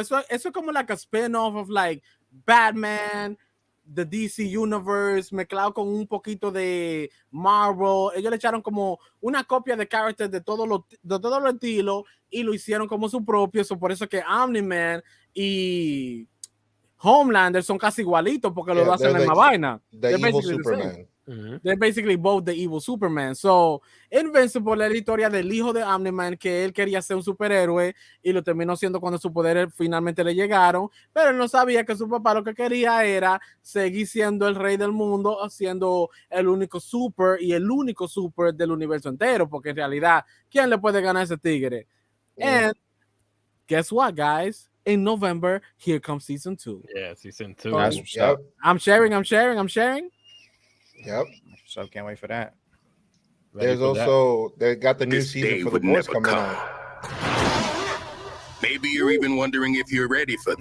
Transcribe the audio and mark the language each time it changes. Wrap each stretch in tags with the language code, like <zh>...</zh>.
<es>Eso es como</es> <en>like a spin-off of like</en> <es>Batman, the DC Universe, mezclado con un poquito de Marvel. Ellos le echaron como una copia de characters de todos los estilos y lo hicieron como su propio. Eso por eso que Omni-Man y Homelander son casi igualitos porque lo hacen en la vaina.</es> <en>The evil Superman. They're basically both the evil Superman.</en> <es>So, Invincible es la historia del hijo de Omni-Man, que él quería ser un superhéroe y lo terminó siendo cuando sus poderes finalmente le llegaron, pero él no sabía que su papá lo que quería era seguir siendo el rey del mundo, siendo el único super y el único super del universo entero, porque en realidad, ¿quién le puede ganar a ese tigre?</es> <en>And guess what, guys? In November, here comes season 2. Yeah, season 2. I'm sharing. Yep. So can't wait for that. There's also they got the new season for the boys coming out. Maybe you're even wondering if you're ready for this.</en>